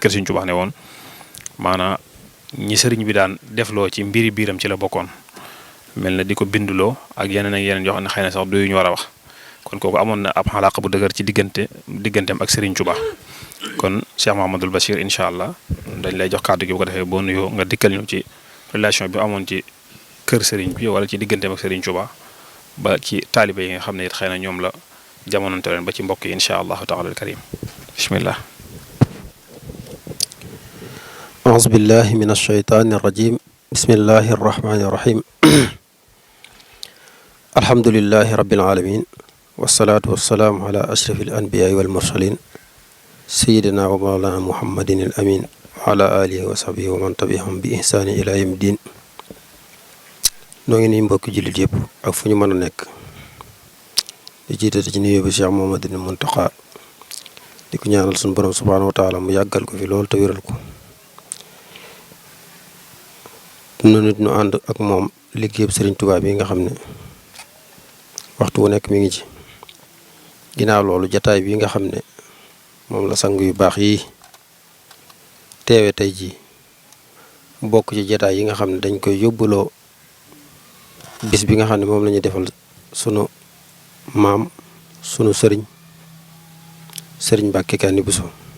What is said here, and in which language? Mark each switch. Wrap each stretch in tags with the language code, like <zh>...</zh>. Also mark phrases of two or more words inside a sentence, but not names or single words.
<wo>kër Sëriñ Tuubaa ne woon maanaam ñi sëriñ bi daan defloo ci mbiri biiram ci la bokkoon mel na di ko binduloo ak yeneen yoo xam ne xëy na sax du ñu war a wax kon kooku amoon na ab xalaqa bu dëgër ci digganteem ak Sëriñ Tuubaa kon Cheikh Mouhamadoul Bachir</wo> <ar>إن شاء الله</ar> <wo>dañ lay jox kàddu gi bu ko defee boo nuyoo nga dikkal ñu ci relation bi amoon ci kër sëriñ bi wala ci digganteem ak Sëriñ Tuubaa ba ci taalibe yi nga xam ne it xëy na ñoom la jamononte leen ba ci mbokk yi</wo> <ar>إن شاء الله تعالى الكريم بسم الله أعوذ بالله من الشيطان الرجيم بسم الله الرحمن الرحيم الحمد لله رب العالمين والصلاة والسلام على أشرف الأنبياء والمرسلين سيدنا ومولانا محمد الأمين وعلى آله وصحبه ومن تبعهم بإحسان إلى يوم الدين</ar> <wo>noo ngi nii mbokki jullit yëpp ak fu ñu mën a nekk di jiite ci nuyoo bi Cheikh Mouhamadou Mountakha di ko ñaanal suñu borom</wo> <ar>سبحانه وتعالى</ar> <wo>mu yàggal ko fi loolu te wéral ko nu nit ñu ànd ak moom liggéeyub Sëriñ Tuubaa bi nga xam ne waxtu wu nekk mi ngi ci ginnaaw loolu jataay bi nga xam ne moom la sang yu baax yi teewe tey jii bokk ci jataay yi nga xam ne dañ koy yóbbuloo bis bi nga xam ne moom la ñuy defal sunu maam sunu sëriñ Mbàkke Kanni Bousso</wo>